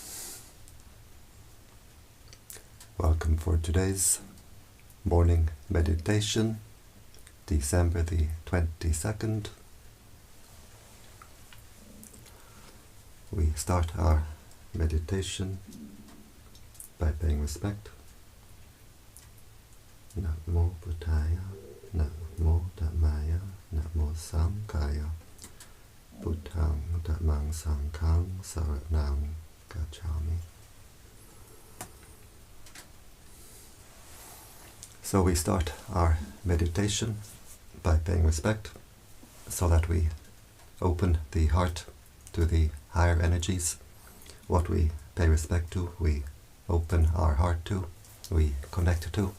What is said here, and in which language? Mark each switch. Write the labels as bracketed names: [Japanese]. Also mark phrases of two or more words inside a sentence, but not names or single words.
[English] Welcome for today's morning meditation, December the 22nd. We start our meditation by paying respect. [Pali] Namo Buddhaya, Namo Dhammaya, Namo Sanghaya, Buddhang Dhammang Sanghang Saranang Gacchami. [English] So we start our meditation by paying respect so that we open the heart to the higher energies. What we pay respect to, we open our heart to, we connect to.